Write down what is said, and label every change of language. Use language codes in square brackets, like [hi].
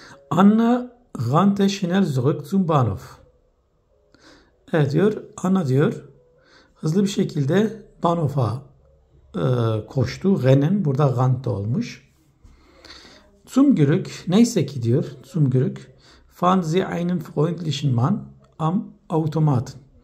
[de] Anna rannte schnell zurück zum Bahnhof. [tr] Evet diyor, Anna diyor, hızlı bir şekilde Bahnhof'a koştu. Rennen burada rannte olmuş. [de] Zum Glück, [tr] neyse ki diyor, [de] zum Glück, fand sie einen freundlichen Mann am Automaten.